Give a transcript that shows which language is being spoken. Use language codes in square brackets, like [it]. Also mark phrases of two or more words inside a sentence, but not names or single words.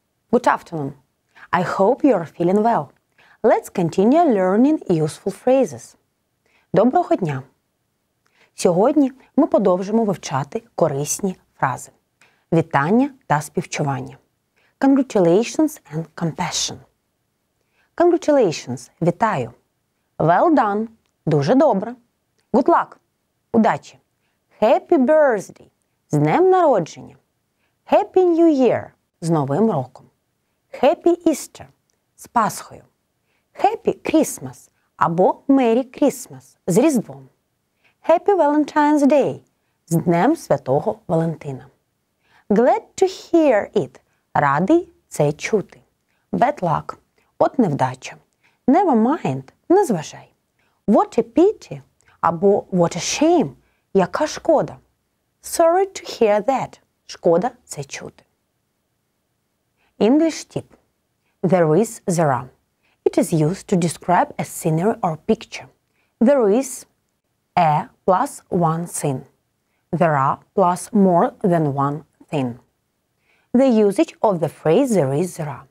[en] Good afternoon. I hope you are feeling well. Let's continue learning useful phrases. [uk] Доброго дня! Сьогодні ми продовжимо вивчати корисні фрази. Вітання та співчування. [en] Congratulations and compassion. Congratulations – вітаю. Well done – [uk] дуже добре. [en] Good luck – удачі. Happy birthday – [uk] з днем народження. [en] Happy New Year – [uk] з Новим роком. [en] Happy Easter [uk] – з Пасхою. [en] Happy Christmas або Merry Christmas – [uk] з Різдвом. [en] Happy Valentine's Day – [uk] з Днем Святого Валентина. [en] Glad to hear it – [uk] радий це чути. [en] Bad luck – [uk] от невдача. [en] Never mind – [uk] не зважай. [en] What a pity або what a shame – [uk] яка шкода. [en] Sorry to hear that – [uk] шкода це чути. [en] English tip. There is, there are. It is used to describe a scenery or picture. There is a plus one thing. There are plus more than one thing. The usage of the phrase there is, there are.